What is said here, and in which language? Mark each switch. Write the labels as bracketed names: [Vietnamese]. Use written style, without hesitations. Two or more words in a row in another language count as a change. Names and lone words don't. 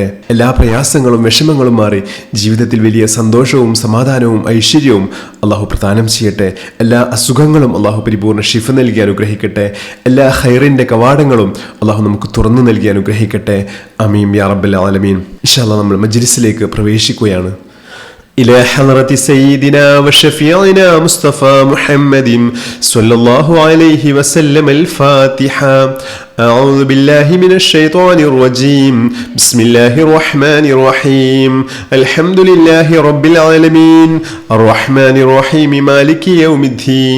[Malayalam] എല്ലാ പ്രയാസങ്ങളും വിഷമങ്ങളും മാറി ജീവിതത്തിൽ വലിയ സന്തോഷവും സമാധാനവും ഐശ്വര്യവും അള്ളാഹു പ്രദാനം ചെയ്യട്ടെ. എല്ലാ അസുഖങ്ങളും അള്ളാഹു പരിപൂർണ്ണ ശിഫ നൽകി അനുഗ്രഹിക്കട്ടെ. എല്ലാ ഖൈറിൻ്റെ കവാടങ്ങളും അള്ളാഹു നമുക്ക് തുറന്നു നൽകി അനുഗ്രഹിക്കട്ടെ. [Arabic] آمين يا رب العالمين. إن شاء الله [Malayalam] നമ്മൾ മജ്ലിസിലേക്ക് പ്രവേശിക്കുകയാണ്. [Arabic] إلى حضرة سيدنا وشفيعنا مصطفى محمد صلى الله عليه وسلم الفاتحة. أعوذ بالله من الشيطان الرجيم. بسم الله الرحمن الرحيم. الحمد لله رب العالمين الرحمن الرحيم مالك يوم الدين.